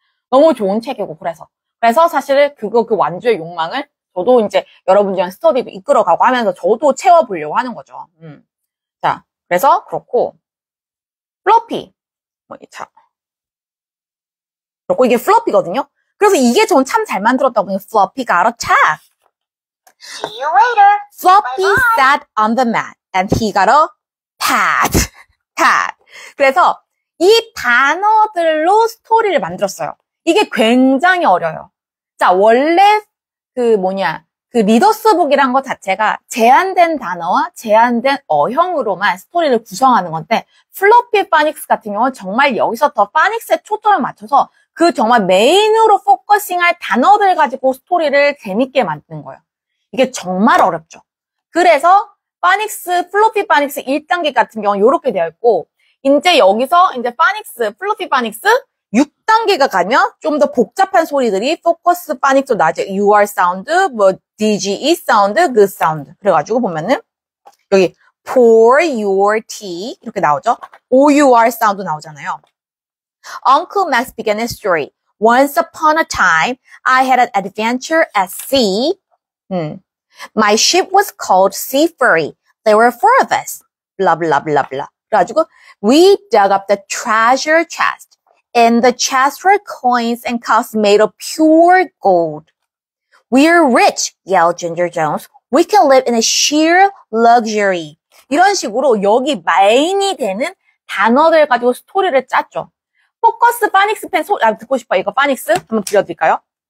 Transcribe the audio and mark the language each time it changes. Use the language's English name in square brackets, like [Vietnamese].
[Korean] 너무 좋은 책이고 그래서 사실 그 완주의 욕망을 저도 이제 여러분들이랑 스터디도 이끌어가고 하면서 저도 채워보려고 하는 거죠. 자, 그래서 그렇고 플로피 그렇고 이게 플로피거든요. 그래서 이게 전 참 잘 만들었다고 보니 [English] Floppy got a tab. See you later. Floppy Bye bye. sat on the mat and he got a pad. [Korean] 그래서 이 단어들로 스토리를 만들었어요. 이게 굉장히 어려워요. 자, 원래 그 리더스북이란 것 자체가 제한된 단어와 제한된 어형으로만 스토리를 구성하는 건데, 플로피 파닉스 같은 경우는 정말 여기서 더 파닉스에 초점을 맞춰서 그 정말 메인으로 포커싱할 단어들 가지고 스토리를 재밌게 만드는 거예요. 이게 정말 어렵죠. 그래서 플로피 파닉스 1단계 같은 경우는 이렇게 되어 있고, 이제 여기서 이제 플로피 파닉스 6단계가 가면 좀 더 복잡한 소리들이 포커스 파닉스로 나죠. UR 사운드, DGE 사운드, 그 사운드. 그래가지고 보면은 여기 [English] pour your tea [Korean] 이렇게 나오죠. OUR 사운드 나오잖아요. [English] Uncle Max began his story. Once upon a time, I had an adventure at sea. My ship was called Sea Fury. There were 4 of us. Blah, blah, blah, blah. [Korean] 그래가지고 [English] we dug up the treasure chest. In the chest were coins and cups made of pure gold. We're rich, yelled Ginger Jones. We can live in a sheer luxury. [Korean] 이런 식으로 여기 메인이 되는 단어들 가지고 스토리를 짰죠. 포커스 파닉스 펜 듣고 싶어요. 이거 파닉스 한번 들려드릴까요?